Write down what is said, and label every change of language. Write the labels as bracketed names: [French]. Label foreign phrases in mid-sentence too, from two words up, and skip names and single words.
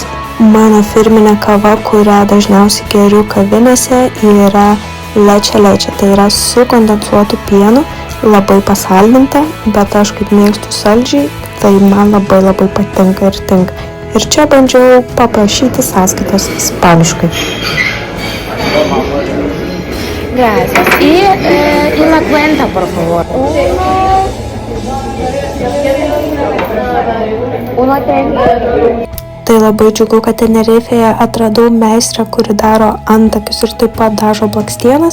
[Lithuanian] Mano firminė kava, kurią dažniausiai geriu kavinėse, yra [Spanish] leche leche, [Lithuanian] tai yra su kondensuotu pienu, labai pasaldinta, bet aš kaip mėgstu saldžiai, tai man labai patinka ir tinka. Ir čia bandžiau paprašyti sąskaitos ispaniškai. [Spanish] Gracias. Y la cuenta, por favor. 1.30. [Lithuanian] Tai labai džiugu, kad Tenerifėje atradau meistrą, kuri daro antakius ir taip pat dažo blakstienas.